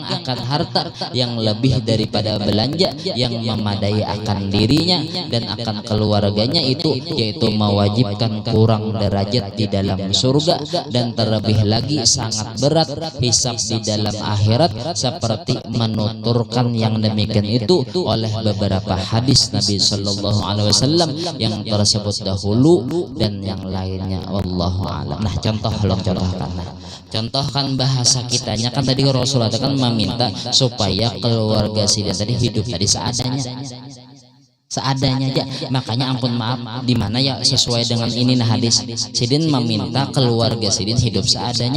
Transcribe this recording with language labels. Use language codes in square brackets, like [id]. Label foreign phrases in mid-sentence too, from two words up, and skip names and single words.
[ms] akan harta yang lebih daripada belanja yang memadai akan dirinya dan akan keluarganya itu, yaitu mewajibkan kurang derajat di dalam surga, dan terlebih lagi sangat berat hisab di dalam akhirat, seperti menuturkan yang demikian itu oleh beberapa hadis Nabi [ar] صلى الله عليه وسلم [ms] yang tersebut dahulu dan yang lainnya. [ar] والله أعلم. [bjn] Nah contohkan bahasa kitanya kan tadi Rasulullah kan meminta supaya keluarga sidin tadi hidup tadi seadanya aja. Makanya ampun maaf di mana ya sesuai dengan ini nah hadis sidin meminta keluarga sidin hidup seadanya.